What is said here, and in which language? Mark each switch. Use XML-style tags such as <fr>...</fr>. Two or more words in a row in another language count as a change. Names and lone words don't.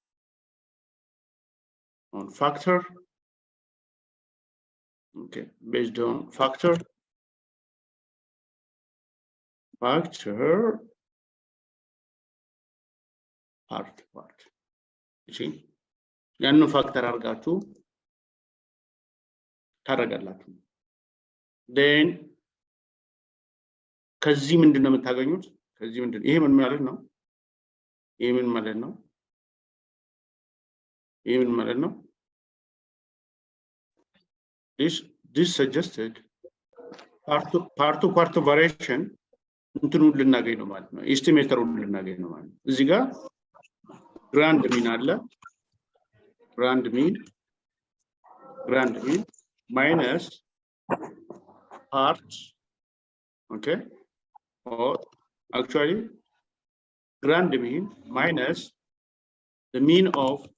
<en>factor okay based on factor part you see</en> <am>ያንን ፋክተር አርጋችሁ ታረጋላችሁ then ከዚህ ምንድነው የምታገኙት ከዚህ ምንድነው ይሄ ምን ማለት ነው ይሄ ምን ማለት ነው</am> <en>this suggested part to part variation</en> <am>እንትኑ ልናገኝ ነው ማለት ነው ኤስቲሜተሩን ልናገኝ ነው ማለት ነው እዚህ ጋር</am> <en>grand mean</en> <am>አለ</am> <en>grand mean minus parts okay or actually grand mean minus the mean of</en>